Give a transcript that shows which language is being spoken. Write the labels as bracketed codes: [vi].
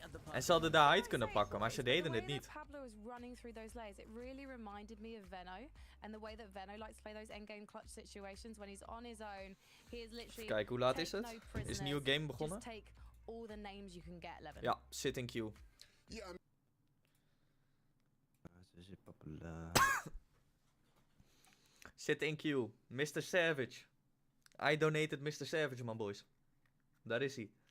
[nl] En ze hadden de hide kunnen pakken, maar ze deden het niet. [en] Through those layers, it really reminded me of Veno and the way that Veno likes to play those endgame clutch situations when he's on his own. He is literally. [nl] Kijk, hoe laat is het? Is een nieuwe game begonnen? [en] Just take all the names you can get, Levin. Ja, sit in queue. Sit in queue. Mr. Savage. I donated Mr. Savage, man, boys. [nl] Daar is hij.